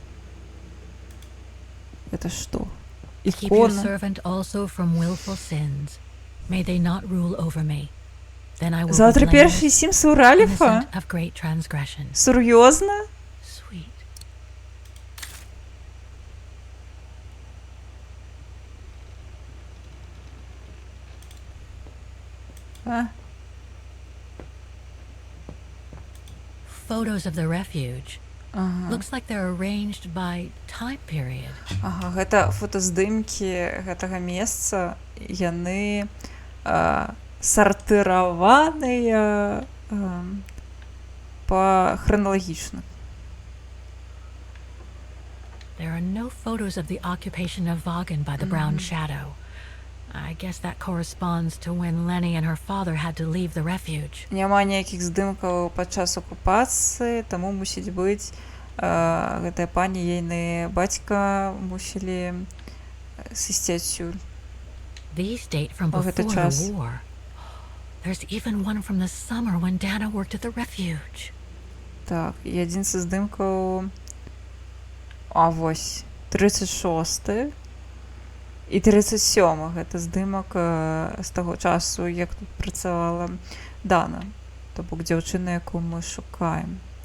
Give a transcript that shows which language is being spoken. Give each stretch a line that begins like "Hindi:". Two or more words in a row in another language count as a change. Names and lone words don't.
Russian: Это што?
English: Keep your
Belarusian: Ікона.
English: servant also from willful sins. May they not rule over me. Then I will be
Belarusian: Заўтра першы
English: blameless, Сімсу Раліфа? innocent of great transgression.
Belarusian: Сур'ёзна?
English: Sweet. А? Photos of the refuge. Ага. Looks like they're arranged by time period.
Belarusian: Ага, гэта фотаздымкі гэтага месца, яны сартыраваныя па храналагічна.
English: There are no photos of the occupation of Vaughan by the brown shadow. I guess that corresponds to when Lenny and her father had to leave the refuge.
Belarusian: Няма ніякіх здымкаў падчас акупацыі, таму мусіць быць гэтая пані, ейны бацька мусілі сысці адсюль.
English: These date from
Belarusian: Oh, гэта
English: before
Belarusian: час.
English: the war. There's even one from the summer when Dana worked at the refuge.
Belarusian: Так, і адзін са здымкаў... А, вось, 36-й і 37-й. Гэта здымак з таго часу, як тут працавала Дана. То бок дзяўчына, якую мы шукаем.